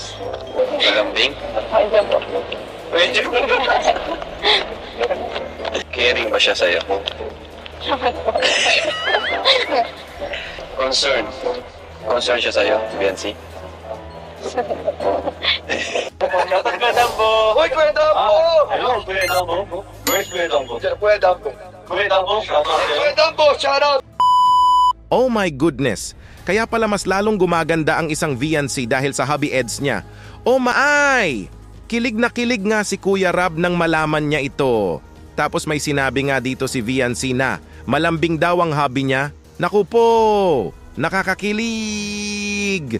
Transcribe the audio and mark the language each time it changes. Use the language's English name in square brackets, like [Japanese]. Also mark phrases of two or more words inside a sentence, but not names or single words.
[Filipino] Malambing? Medyo. Caring ba siya sa'yo? Concern. Concern siya sa'yo, Beyonce? Kuya Dambo! Uy, Kuya Dambo! [English] Hello, Kuya Dambo. Where's Kuya Dambo? [Filipino] Kuya Dambo. Kuya Dambo, Kuya Dambo, [English] shout out! Oh my goodness! [Filipino] Kaya pala mas lalong gumaganda ang isang Viancy dahil sa hobby eds niya. [English] Oh maay! [Filipino] Kilig na kilig nga si Kuya Rab nang malaman niya ito. Tapos may sinabi nga dito si Viancy na malambing daw ang hobby niya. Naku po! Nakakakilig!